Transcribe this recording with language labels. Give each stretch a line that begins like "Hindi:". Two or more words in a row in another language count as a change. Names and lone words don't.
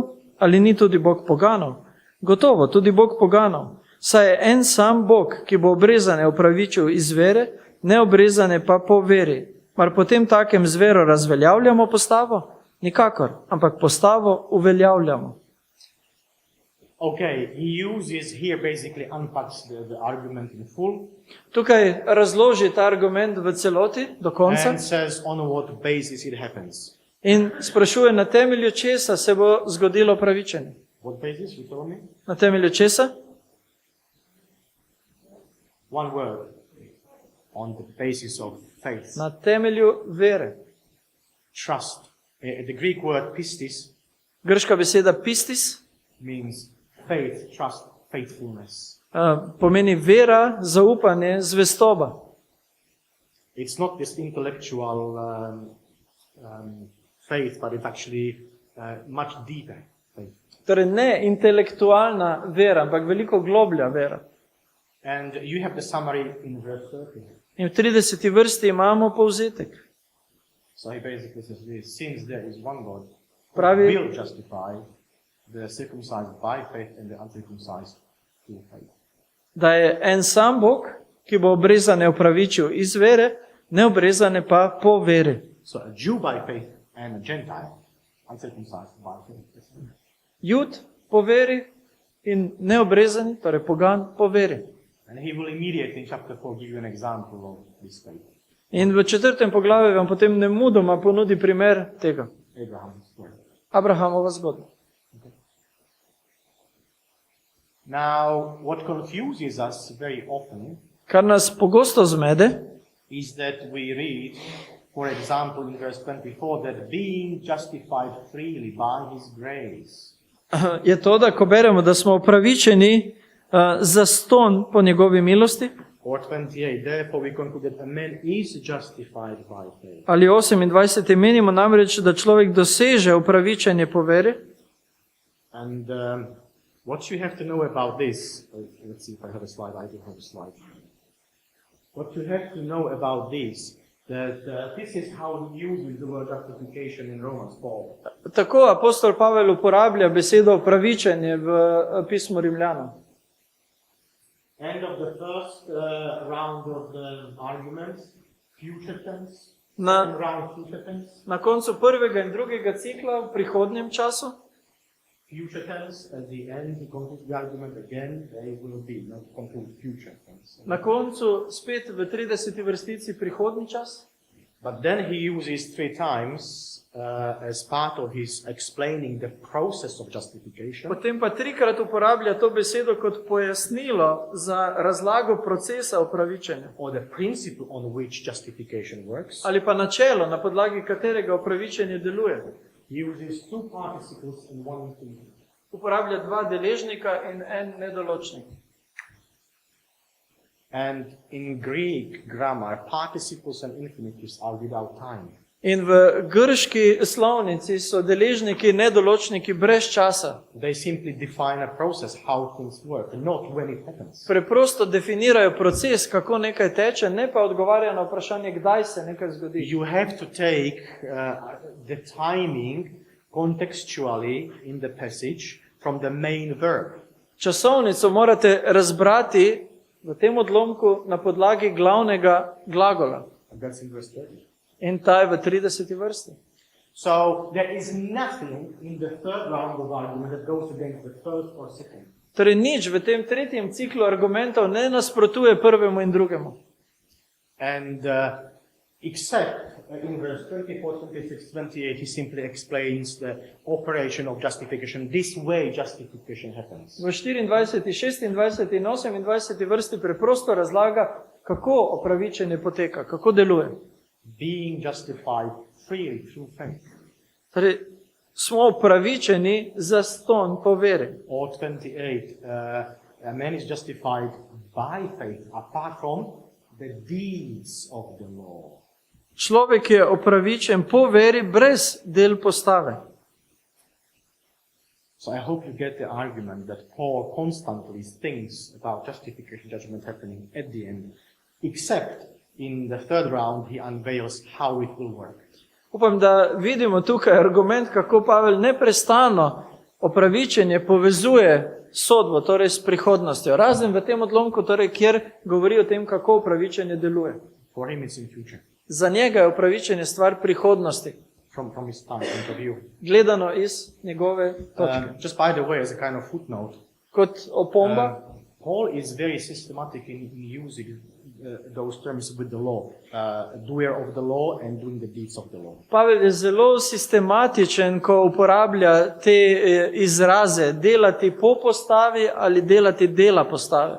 Slovenian: Ali ni tudi Bog poganov? Gotovo, tudi Bog poganov. Saj je en sam Bog, ki bo obrezane opravičil iz vere, neobrezane pa po veri. Mar potem takem z vero razveljavljamo postavo? Nikakor, ampak postavo uveljavljamo.
English: Okay, he uses here basically unpacks the argument in full
Slovenian: Tukaj razloži ta argument v celoti, do konca,
English: and says on what basis it happens.
Slovenian: in sprašuje, na temelju česa se bo zgodilo pravičenje.
English: What basis, you told me?
Slovenian: Na temelju česa?
English: One word. On the basis of faith.
Slovenian: Na temelju vere.
English: trust. The Greek word pistis
Slovenian: Grška beseda pistis
English: means faith, trust, faithfulness.
Slovenian: Pomeni vera, zaupanje, zvestoba.
English: It's not this intellectual faith, but it's actually much deeper faith.
Slovenian: Torej ne intelektualna vera, ampak veliko globlja vera.
English: And you have the summary in verse 30.
Slovenian: In v 30. vrsti imamo povzetek.
English: So he basically says this: since there is one God who
Slovenian: Pravi-
English: will justify the circumcised by faith and the uncircumcised through faith.
Slovenian: Da je en sam Bog, ki bo obrezane opravičil iz vere, neobrezane pa po veri.
English: So a Jew by faith and a Gentile uncircumcised by faith.
Slovenian: Jud po veri in neobrezani, torej pogan po veri.
English: And he will immediately in chapter 4 give you an example of this faith.
Slovenian: In v 4. poglavju vam potem nemudoma ponudi primer tega.
English: Abraham's story.
Slovenian: Abrahamova zgodba.
English: Now, what confuses us very often
Slovenian: Kar nas pogosto zmede,
English: is that we read, for example, in verse 24, that being justified freely by his grace.
Slovenian: je to, da ko beremo, da smo upravičeni zastonj po njegovi milosti,
English: Or 28, therefore we conclude that a man is justified by faith.
Slovenian: ali 28. menimo namreč, da človek doseže upravičenje po veri.
English: And what you have to know about this, let's see if I have a slide, I do have a slide. What you have to know about this, that this is how he uses the word justification in Romans 4.
Slovenian: Tako apostol Pavel uporablja besedo upravičenje v pismu Rimljanom.
English: End of the first round of the arguments, future tense.
Slovenian: Na-
English: Second round, future tense.
Slovenian: Na koncu prvega in drugega cikla v prihodnjem času,
English: Future tense, at the end, he concludes the argument again, they will be, not conclude future tense.
Slovenian: na koncu spet v 30. vrstici prihodnji čas.
English: But then he uses 3 times as part of his explaining the process of justification.
Slovenian: Potem pa 3-krat uporablja to besedo kot pojasnilo za razlago procesa upravičenja.
English: Or the principle on which justification works.
Slovenian: Ali pa načelo, na podlagi katerega upravičenje deluje.
English: He uses 2 participles and 1 infinitive.
Slovenian: Uporablja 2 deležnika in en nedoločnik.
English: And in Greek grammar, participles and infinitives are without time.
Slovenian: In v grški slovnici so deležniki nedoločniki brez časa.
English: They simply define a process, how things work, not when it happens.
Slovenian: Preprosto definirajo proces, kako nekaj teče, ne pa odgovarjajo na vprašanje, kdaj se nekaj zgodi.
English: You have to take the timing contextually in the passage from the main verb.
Slovenian: Časovnico morate razbrati v tem odlomku na podlagi glavnega glagola.
English: And that's in verse 30.
Slovenian: In ta je v 30. vrsti.
English: So there is nothing in the third round of argument that goes against the first or second.
Slovenian: Torej nič v tem tretjem ciklu argumentov ne nasprotuje prvemu in drugemu.
English: And except in verse 24, 26, 28, he simply explains the operation of justification. This way justification happens.
Slovenian: V 24., 26. in 28. vrsti preprosto razlaga, kako opravičenje poteka, kako deluje.
English: Being justified freely through faith.
Slovenian: Torej, smo opravičeni zastonj po veri.
English: Or 28, a man is justified by faith apart from the deeds of the law.
Slovenian: Človek je opravičen po veri brez del postave.
English: So I hope you get the argument that Paul constantly thinks about justification judgment happening at the end, except in the third round he unveils how it will work.
Slovenian: Upam, da vidimo tukaj argument, kako Pavel neprestano opravičenje povezuje sodbo, torej s prihodnostjo. Razen v tem odlomku, torej, kjer govori o tem, kako opravičenje deluje.
English: For him it's in future,
Slovenian: Za njega je opravičenje stvar prihodnosti,
English: from his time point of view.
Slovenian: gledano iz njegove točke.
English: Just by the way, as a kind of footnote,
Slovenian: Kot opomba,
English: Paul is very systematic in using those terms with the law, doer of the law and doing the deeds of the law.
Slovenian: Pavel je zelo sistematičen, ko uporablja te izraze, delati po postavi ali delati dela postave.